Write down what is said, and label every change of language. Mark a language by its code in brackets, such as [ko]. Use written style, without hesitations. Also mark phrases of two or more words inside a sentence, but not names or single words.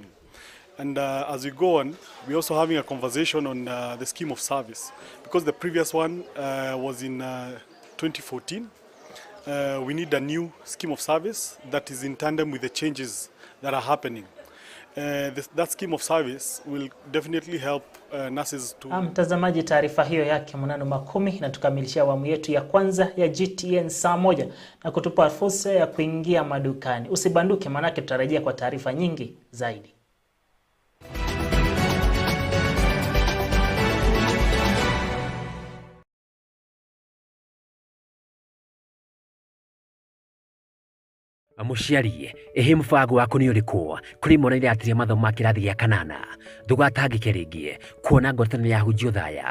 [en] And as we go on, we're also having a conversation on the scheme of service, because the previous one was in 2014. We need a new scheme of service that is in tandem with the changes that are happening. that scheme of service will definitely help nurses to... [sw] Mtazamaji, taarifa hiyo yake Munano Makumi inatukamilishia awamu yetu ya kwanza ya GTN Saa Moja na kutupa fursa ya kuingia madukani. Usibanduke, manake tutarejea kwa taarifa nyingi zaidi. [mer] Muciari ehe mubango wako ni urikuo kuri mwana ire atiria mathomo ma kirathi gya kanana ndugatangike ringi kuona ngwatanĩro ya hujio thaya